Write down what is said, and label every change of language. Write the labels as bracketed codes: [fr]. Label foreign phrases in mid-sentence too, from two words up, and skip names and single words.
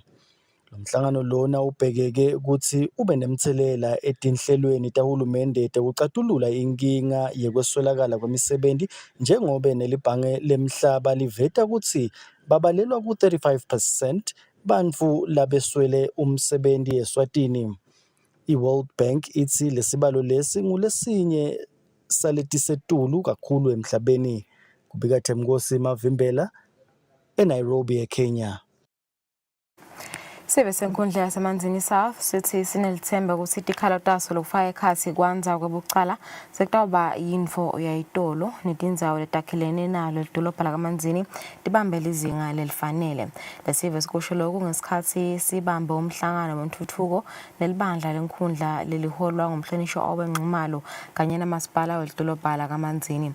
[ss] Lo mhlangano lona ubhekeke ukuthi ube nemthelela etinhlelweni tahulumende tekucatulula inkinga yekweswelakala kwemisebenzi njengoba nelibhange lemhlaba liveta ukuthi babalelwa ku-35% bantfu labeswele umsebenzi eSwatini. I-World Bank ithi lesibalo lesi ngulesinye saletisetulu kakhulu emhlabeni. Kubika Themkosi Mavimbela eNairobi eKenya. Sibe senkundla yasemanzini South sithi sinelithemba ukuthi itikhala taso lokufaka ekhathi kwanza kwebucala sekutawuba yinfo yayitolo netindzawo letakhelene nalo lidolobha lakamanzini tibambele izinga lelifanele. Lesive sikusho lokhu ngesikhathi sibambe umhlangano wentuthuko nelibandla lenkundla leliholwa ngumhlonishwa owenqumalo kanye namasipala welidolobha lakamanzini.